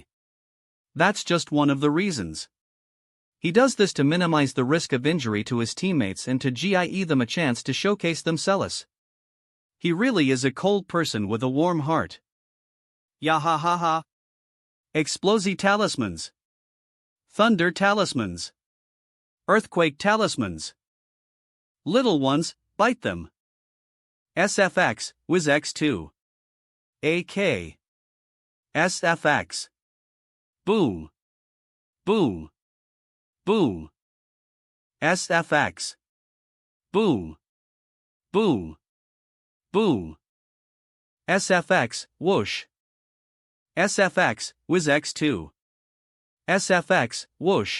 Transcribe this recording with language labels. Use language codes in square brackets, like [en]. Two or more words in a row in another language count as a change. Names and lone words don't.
[en] That's just one of the reasons. He does this to minimize the risk of injury to his teammates and to give them a chance to showcase themselves. He really is a cold person with a warm heart. Yahahaha. Explosive Talismans. Thunder Talismans. Earthquake Talismans. Little ones, bite them. SFX, WizX2. AK. SFX. Boom. Boom. Boom. SFX. Boom. Boom. Boom. SFX, Whoosh. SFX, WizX2. SFX, Whoosh.